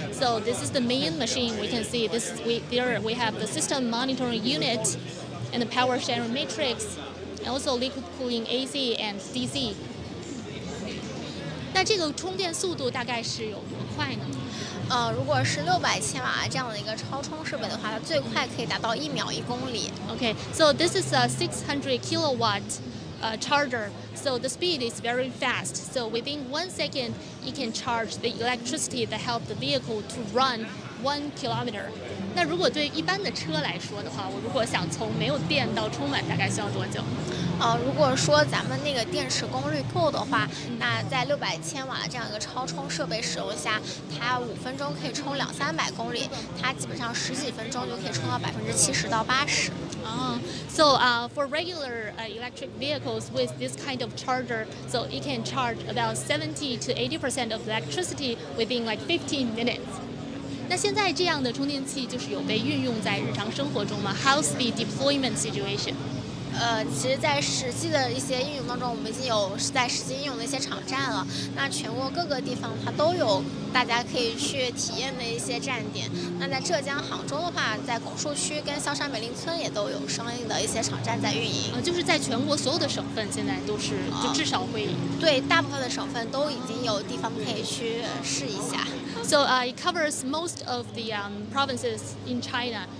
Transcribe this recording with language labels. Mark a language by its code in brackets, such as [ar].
[en] So this is the main machine. We can see this. There we have the system monitoring unit and the power sharing matrix, and also liquid cooling AC and DC. [zh] 那这个充电速度大概是有多快呢？如果是600千瓦这样的一个超充设备的话，它最快可以达到1秒1公里。 [en] Okay, so this is a 600 kilowatt charger. So the speed is very fast. So within 1 second, you can charge the electricity that help the vehicle to run 1 kilometer. [zh] 那如果对一般的车来说的话，我如果想从没有电到充满，大概需要多久？如果说咱们那个电池功率够的话，那在600千瓦这样一个超充设备使用下，它5分钟可以充200-300公里，它基本上10几分钟就可以充到70%到80%。 [en] So for regular electric vehicles with this kind of charger, so it can charge about 70 to 80% of electricity within like 15 minutes. [zh] 那现在这样的充电器就是有被运用在日常生活中吗？ [en] How's the deployment situation? [zh] 其实，在实际的一些应用当中，我们已经有在实际应用的一些场站了。那全国各个地方它都有大家可以去体验的一些站点。那在浙江杭州的话，在拱墅区跟萧山美林村也都有相应的一些场站在运营。就是在全国所有的省份现在都是，就至少会。对，大部分的省份都已经有地方可以去试一下。 [en] So it covers most of the provinces in China.